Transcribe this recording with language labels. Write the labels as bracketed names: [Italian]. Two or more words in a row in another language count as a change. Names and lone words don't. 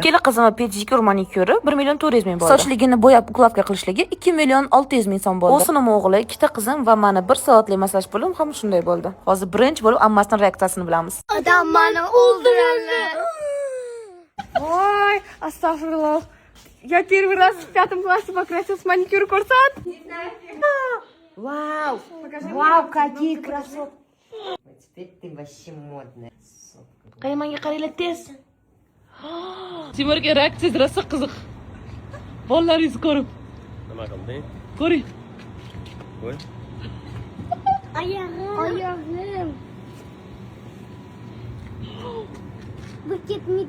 [Uzbek] Ikkala qizimning pedikyur manikyuri 1 million 400 ming bo'ldi. Sochligini bo'yab uklavka qilishligi 2 million 600 ming so'm bo'ldi. O'sinim o'g'li, ikkita qizim va meni 1 soatlik massaj pulim ham shunday bo'ldi. Hozir birinchi bo'lib ammasining reaksiyasini bilamiz. Adam meni o'ldiradi. Voy, astagfirullah. [Russian] Я первый раз в 5 классе покрасилась, маникюр курсант. Вау! Вау, какие красотки! Теперь ты вообще модная. [Uzbek] Qaymanga qaranglar tez. Timurga reaksiyasi rosa qiziq. Bolalaringiz ko'rib. Nima qilding? Ko'ring. Qo'y. Ayağım. Bu ketmedi.